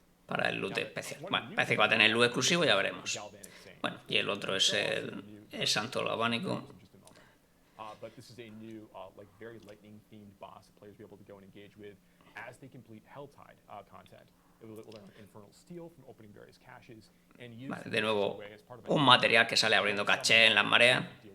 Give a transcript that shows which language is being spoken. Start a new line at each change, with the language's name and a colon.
Spanish: para el loot especial. Bueno, parece que va a tener loot exclusivo, ya veremos. Bueno, y el otro es el santo galvánico.
English: But this is a new, like very lightning-themed boss that players will be able to go and engage with as they complete Helltide content. It will learn infernal steel from opening various caches and use
Spanish: Vale, de nuevo, un material que sale abriendo caché en las mareas.